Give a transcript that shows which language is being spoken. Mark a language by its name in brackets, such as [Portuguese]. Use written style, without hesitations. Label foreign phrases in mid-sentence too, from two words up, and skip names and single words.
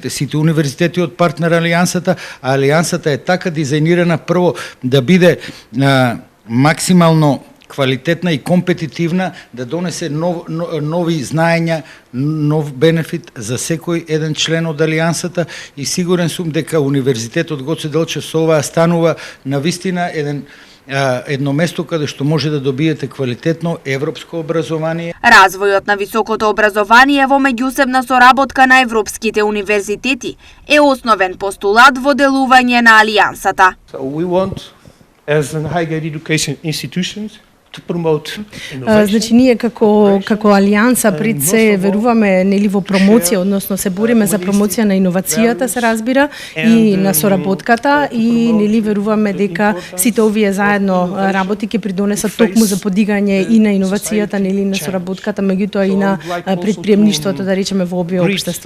[Macedonian] сите универзитети од партнер алијансата, а алијансата е така дизајнирана прво да биде максимално квалитетна и компетитивна, да донесе нови знаења, нов бенефит за секој еден член од алијансата, и сигурен сум дека Универзитетот Гоце Делчев со ова станува навистина едно место каде што може да добиете квалитетно европско образование. Развојот на високото образование во меѓусебна соработка на европските универзитети е основен постулат во делување на алијансата. [English] So we want, as an higher education institutions, to promote innovation. [Macedonian] Значи ние како алијанса пред се веруваме нели во промоција, односно се бориме за промоција на иновацијата, се разбира, и на соработката, и нели веруваме дека сите овие заедно работи ќе придонесат токму за подигање и на иновацијата, нели на соработката, меѓутоа и на предприемништвото, да речеме, во овие општества.